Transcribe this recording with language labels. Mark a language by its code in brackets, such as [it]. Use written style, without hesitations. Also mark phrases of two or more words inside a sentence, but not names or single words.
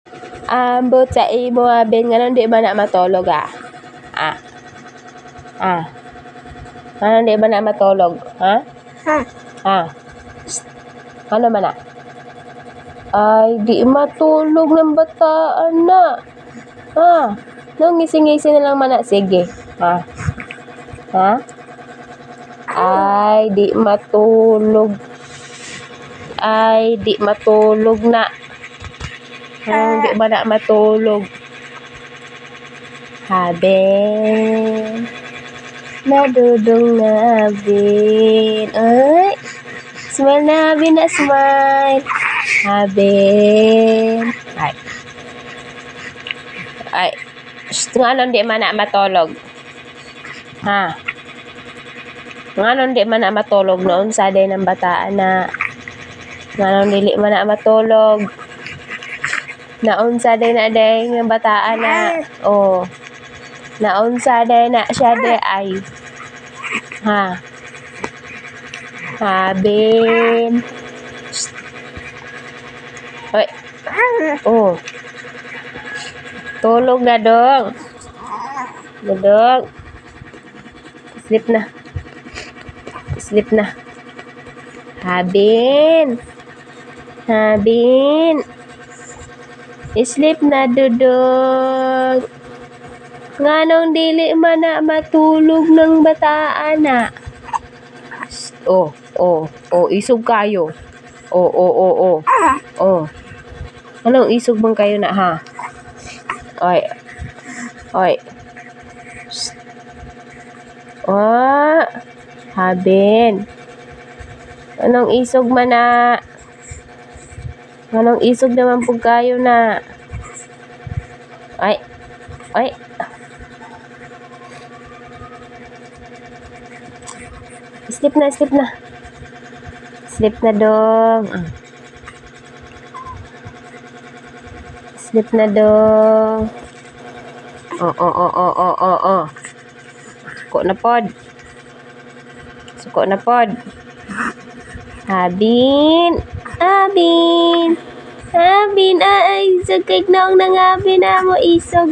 [ceb] Ambot sa imo abin nganon di ba na matulog Nganon di ba na matulog? Ano man na? Ay, di matulog ng bataan na. Nung ngisi-ngisi na lang man na. Sige. Ay, di matulog. Ay, di matulog na. Di ba na matulog? Habin. Nadudong na habin. Ay, smile na habin na smile. Habin. Ay. Nganon di man na matulog? Nganon di man na matulog noon sa day ng bataan na. Nganon dili man na matulog. Naunsa day na day ng bataan na. Naunsa day na siya day ay. Habin. Hoy. Tulog na dong. Dong. Sleep na. Sleep na. Habin. Sleep na dudong. Nganong dili man na matulog ng bataan na. Isog kayo. Anong isog bang kayo na Oy. Habin. Anong isog man na? Anong isog naman po kayo na? Ay. Sleep na. Sleep na dong. Sleep na dong. Suko na pod. Habin. Ay, sakit na ang nangabin na mo isog.